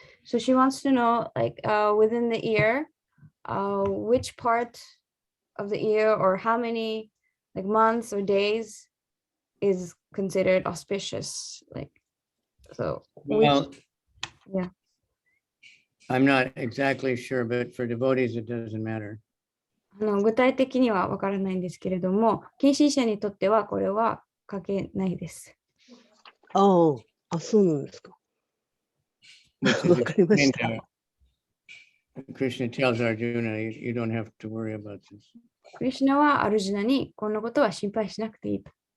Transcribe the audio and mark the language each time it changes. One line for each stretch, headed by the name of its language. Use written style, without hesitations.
English: So she wants to know, like, within the year, which part of the year or how many like months or days is considered auspicious. Like, so Well, yeah. I'm not exactly sure, but for devotees, it doesn't matter.
Japanese: 具体的にはわからないんですけれども、近親者にとってはこれは関係ないです。そうなんですか。
English: Which is
Japanese: わかりまし
English: explained
Japanese: た。
English: there. Krishna tells Arjuna, you don't have to worry about this.
Japanese: クリシュナはアルジュナにこんなことは心配しなくていいと。